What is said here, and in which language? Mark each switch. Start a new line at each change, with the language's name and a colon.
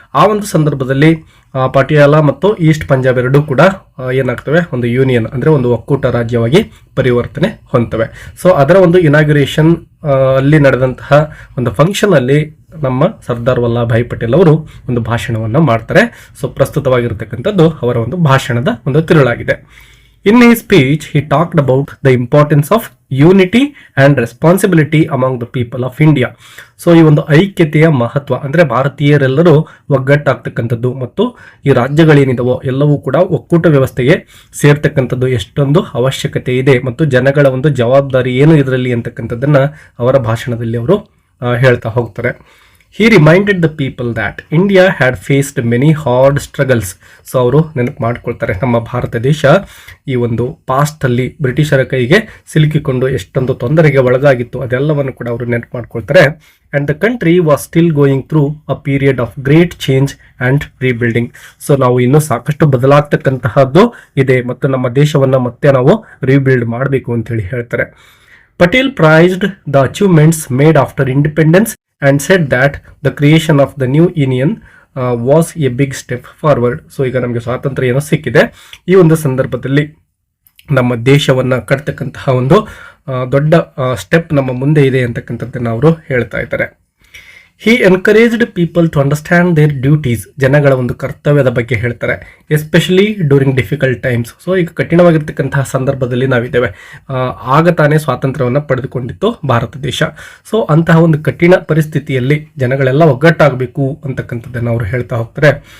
Kannada: ಆ ಒಂದು ಸಂದರ್ಭದಲ್ಲಿ ಪಟಿಯಾಲ ಮತ್ತು ಈಸ್ಟ್ ಪಂಜಾಬ್ ಎರಡೂ ಕೂಡ ಏನಾಗ್ತವೆ, ಒಂದು ಯೂನಿಯನ್ ಅಂದರೆ ಒಂದು ಒಕ್ಕೂಟ ರಾಜ್ಯವಾಗಿ ಪರಿವರ್ತನೆ ಹೊಂದ್ತವೆ. ಸೊ ಅದರ ಒಂದು ಇನಾಗ್ರೇಷನ್ ಅಲ್ಲಿ ನಡೆದಂತಹ ಒಂದು ಫಂಕ್ಷನ್ ಅಲ್ಲಿ ನಮ್ಮ ಸರ್ದಾರ್ ವಲ್ಲಭಾಯ್ ಪಟೇಲ್ ಅವರು ಒಂದು ಭಾಷಣವನ್ನು ಮಾಡ್ತಾರೆ. ಸೊ ಪ್ರಸ್ತುತವಾಗಿರ್ತಕ್ಕಂಥದ್ದು ಅವರ ಒಂದು ಭಾಷಣದ ಒಂದು ತಿರುಳಾಗಿದೆ.
English: In his speech, he talked about the importance of unity and responsibility among the people of India.
Kannada: So ಈ ಒಂದು ಐಕ್ಯತೆಯ ಮಹತ್ವ ಅಂದರೆ ಭಾರತೀಯರೆಲ್ಲರೂ ಒಗ್ಗಟ್ಟಾಗ್ತಕ್ಕಂಥದ್ದು ಮತ್ತು ಈ ರಾಜ್ಯಗಳೇನಿದವೋ ಎಲ್ಲವೂ ಕೂಡ ಒಕ್ಕೂಟ ವ್ಯವಸ್ಥೆಗೆ ಸೇರ್ತಕ್ಕಂಥದ್ದು ಎಷ್ಟೊಂದು ಅವಶ್ಯಕತೆ ಇದೆ ಮತ್ತು ಜನಗಳ ಒಂದು ಜವಾಬ್ದಾರಿ ಏನು ಇದರಲ್ಲಿ ಅಂತಕ್ಕಂಥದ್ದನ್ನ ಅವರ ಭಾಷಣದಲ್ಲಿ ಅವರು ಹೇಳ್ತಾ ಹೋಗ್ತಾರೆ.
English: He reminded the people that India had faced many hard struggles.
Kannada: So ಅವರು ನೆನಪು ಮಾಡ್ಕೊಳ್ತಾರೆ, ನಮ್ಮ ಭಾರತ ದೇಶ ಈ ಒಂದು ಪಾಸ್ಟ್ ಅಲ್ಲಿ ಬ್ರಿಟಿಷರ ಕೈಗೆ ಸಿಲುಕಿಕೊಂಡು ಎಷ್ಟೊಂದು ತೊಂದರೆಗೆ ಒಳಗಾಗಿತ್ತು ಅದೆಲ್ಲವನ್ನು ಕೂಡ ಅವರು ನೆನಪು ಮಾಡ್ಕೊಳ್ತಾರೆ.
English: And the country was still going through a period of great change and rebuilding.
Kannada: So ನಾವು ಇನ್ನೂ ಸಾಕಷ್ಟು ಬದಲಾಗ್ತಕ್ಕಂತಹದ್ದು ಇದೆ ಮತ್ತು ನಮ್ಮ ದೇಶವನ್ನ ಮತ್ತೆ ನಾವು ರೀಬಿಲ್ಡ್ ಮಾಡಬೇಕು ಅಂತ ಹೇಳಿ ಹೇಳ್ತಾರೆ.
English: Patel praised the achievements made after independence and said that the creation of the new union was a big step forward.
Kannada: So ಈಗ ನಮಗೆ ಸ್ವಾತಂತ್ರ್ಯ ಏನೋ ಸಿಕ್ಕಿದೆ, ಈ ಒಂದು ಸಂದರ್ಭದಲ್ಲಿ ನಮ್ಮ ದೇಶವನ್ನು ಕಟ್ತಕ್ಕಂತಹ ಒಂದು ದೊಡ್ಡ ಸ್ಟೆಪ್ ನಮ್ಮ ಮುಂದೆ ಇದೆ ಅಂತಕ್ಕಂಥದ್ದನ್ನು ಅವರು ಹೇಳ್ತಾ ಇದ್ದಾರೆ.
English: He encouraged people to understand their duties.
Kannada: ಜನಗಳ ಒಂದು ಕರ್ತವ್ಯದ ಬಗ್ಗೆ ಹೇಳ್ತಾರೆ,
English: Especially during difficult times.
Kannada: So ಈಗ ಕಠಿಣವಾಗಿರ್ತಕ್ಕಂತಹ ಸಂದರ್ಭದಲ್ಲಿ ನಾವಿದ್ದೇವೆ, ಆಗ ತಾನೇ ಸ್ವಾತಂತ್ರ್ಯವನ್ನು ಪಡೆದುಕೊಂಡಿತ್ತು ಭಾರತ ದೇಶ. ಸೊ ಅಂತಹ ಒಂದು ಕಠಿಣ ಪರಿಸ್ಥಿತಿಯಲ್ಲಿ ಜನಗಳೆಲ್ಲ ಒಗ್ಗಟ್ಟಾಗಬೇಕು ಅಂತಕ್ಕಂಥದ್ದನ್ನು ಅವರು ಹೇಳ್ತಾ ಹೋಗ್ತಾರೆ.